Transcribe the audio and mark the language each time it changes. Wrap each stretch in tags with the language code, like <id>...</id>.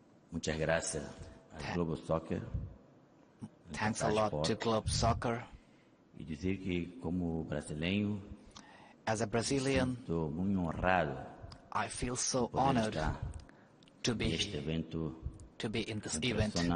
<es>Muchas gracias al Globo Soccer.</es> <en>Thanks a lot to Globe Soccer.</en> <es>Y decir que como brasileño,</es> <en>as a Brazilian,</en> <es>siento muy honrado.</es> <en>I feel so honored to be in this event.</en>